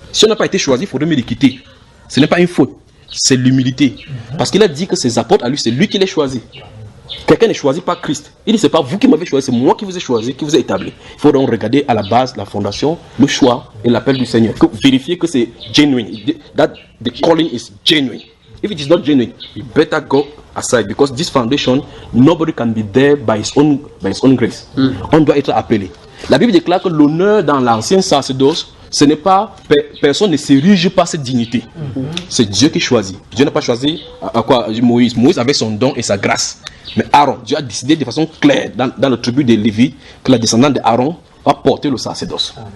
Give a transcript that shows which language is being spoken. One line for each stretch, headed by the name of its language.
French: Si on n'a pas été choisi, il faudrait me le quitter. Ce n'est pas une faute, c'est l'humilité. Parce qu'il a dit que ses apôtres à lui, c'est lui qui les choisi. Quelqu'un n'est choisi par Christ. Il dit, c'est pas vous qui m'avez choisi, c'est moi qui vous ai choisi, qui vous ai établi. Il faut donc regarder à la base, la fondation, le choix et l'appel du Seigneur. Vérifier que c'est genuine.
English: That the calling is genuine. If it is not genuine, you better go aside, because this foundation, nobody can be there by his own grace.
French: On doit être appelé. La Bible déclare que l'honneur dans l'ancien sacerdoce, ce n'est pas, personne ne s'érige par cette dignité. C'est Dieu qui choisit. Dieu n'a pas choisi Moïse. Moïse avait son don et sa grâce. Mais Aaron, Dieu a décidé de façon claire dans le tribu de Lévi que la descendante d'Aaron va porter le sacerdoce.